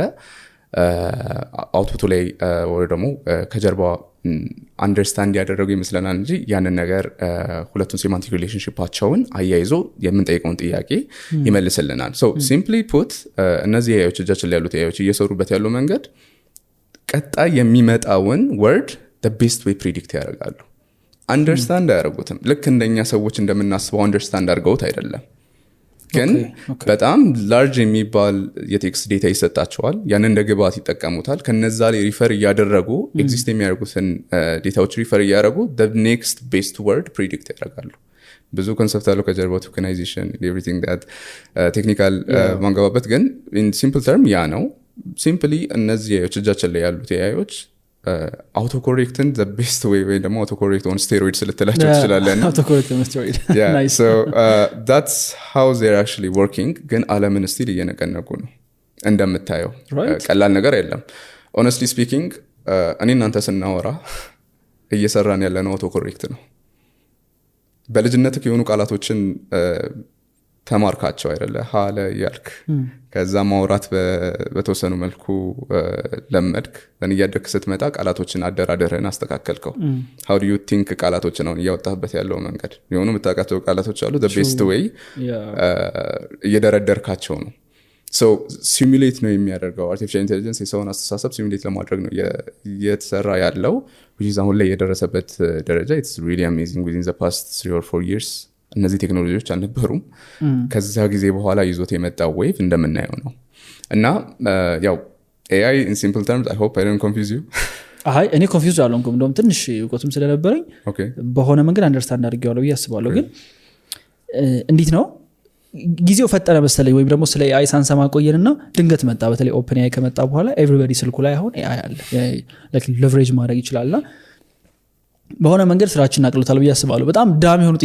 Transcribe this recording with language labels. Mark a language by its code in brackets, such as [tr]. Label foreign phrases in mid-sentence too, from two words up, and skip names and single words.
[am] አውትፑቱ ላይ ወይ ደግሞ ከጀርባ አንደርስታንድ ያደረጉ ይመስለናል እንጂ ያንን ነገር ሁለቱን ሴማንቲክ ሪሌሽንሺፓቸውን አያይዞ የምንጠይቀውን ጥያቄ ይመልስልናል። [en] simply put [am] እነዚህ ኤአይዎች እጃችን ላይ ያሉት ኤአይዎች እየሰሩበት ያለው መንገድ ቀጣይ የሚመጣውን ወርድ [en] the best way predict [am] ያደርጋሉ። አንደርስታንድ አያደርጉትም። ልክ እንደኛ ሰዎች እንደምናስበው አንደርስታንድ አድርገውት አይደለም። ግን በጣም ላርጅ የሚባል የቴክስት ዴታ ይሰጣቸዋል። ያንን እንደ ግብዓት ይጠቀሙታል። ከነዛ ላይ ሪፈር እያደረጉ ኤግዚስት የሚያደርጉትን ዴታዎች ሪፈር እያደረጉ [en] the next best word predict [am] ያደርጋሉ። ብዙ ኮንሰፕት አለው ከጀርባው ቶከናይዜሽን [en] everything that [am] ቴክኒካል ማንገባበት ግን [en] in simple term [am] ያ ነው። ሲምፕሊ እነዚህ እጃችን ላይ ያሉት ኤአይዎች [en] autocorrecting the best way [am] ወይ ደግሞ [en] autocorrect on steroids [am] ልትላቸው ትችላለህ። [en] autocorrect on steroids. Yeah. Nice. So that's how they're actually working. [am] ግን ዓለምን ስቲል እየነቀነቁ ነው እንደምታየው። ቀላል ነገር የለም. [en] Honestly speaking [am] እኔ እናንተ ስናወራ እየሰራን ያለነው አውቶ ኮሬክት ነው። በልጅነትህ የሆኑ ቃላቶችን ተማርካቸው አይደለ ሀለ ያልክ ከዛ ማውራት በተወሰኑ መልኩ ለመድክ እያደግክ ስትመጣ ቃላቶችን አደራደርህን አስተካከልከው። [en] how do you think [am] ቃላቶችን ነው እያወጣህበት ያለው መንገድ የሆኑ የምታውቃቸው ቃላቶች አሉ [en] the best way [am] እየደረደርካቸው ነው። [en] so simulate [am] ነው የሚያደርገው [en] artificial intelligence [am] የሰውን አስተሳሰብ simulate ለማድረግ ነው እየተሰራ ያለው [en] which is [am] አሁን ላይ የደረሰበት ደረጃ [en] it's really amazing within the past 3 or 4 years [am] እነዚህ ቴክኖሎጂዎች አልነበሩም። ከዛ ጊዜ በኋላ ይዞት የመጣው ዌቭ እንደምናየው ነው እና ያው [en] AI in simple terms I hope I don't confuse you [am] እኔ ኮንፊውዝ አልሆንኩም እንደውም ትንሽ እውቀቱም ስለነበረኝ በሆነ መንገድ አንደርስታንድ አድርጌዋለሁ ብዬ አስባለሁ። ግን እንዴት ነው ጊዜው ፈጠነ መሰለኝ ወይም ደግሞ ስለ AI ሳንሰማ ቆየንና ድንገት መጣ። በተለይ ኦፕን AI ከመጣ በኋላ ኤቭሪባዲ ስልኩ ላይ አሁን AI አለ [en] like leverage [am] ማድረግ ይችላልና በሆነ መንገድ ስራችን አቅልሎታል ብዬ አስባለሁ። በጣም ዳም የሆኑ